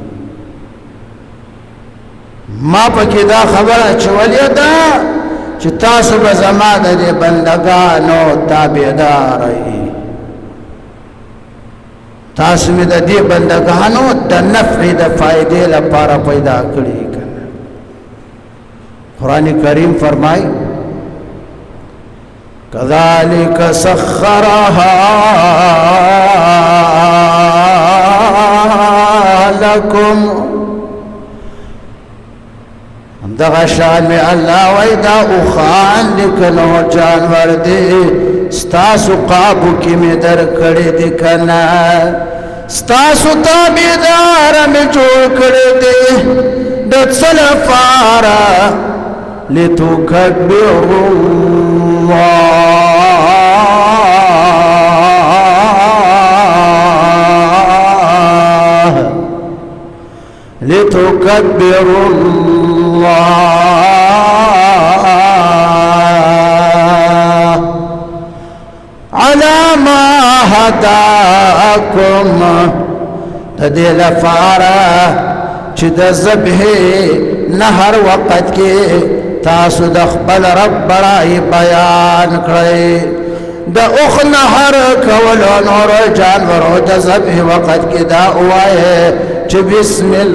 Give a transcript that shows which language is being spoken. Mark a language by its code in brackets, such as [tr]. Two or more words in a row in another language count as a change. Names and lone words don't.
[ps] ما پکې دا خبره چولې ده چې تاسو به زما د دې بندګانو تابعدار یې تاسو مې د دې بندګانو د نفع د فائدې لپاره پیدا کړی کنه قرآن کریم فرمای [ar] كذلك سخرها لكم [ps] دغه شان می الله وای دا اوخان لیکنو جانور دی ستاسو قابو کې می در کړی دی کنه ستاسو تابعدار می جوړ کړی دی د څلفارا [ar] لتکبروا الله لتكبروا الله على ما هداكم [ps] تدې لپاره چې د ذبح نهر وخت کې تاسو د خپل رب بڑای بیان کړئ د اوخ نهر کولو نور جانورو د ذبح وخت کې دا وایي چې بسم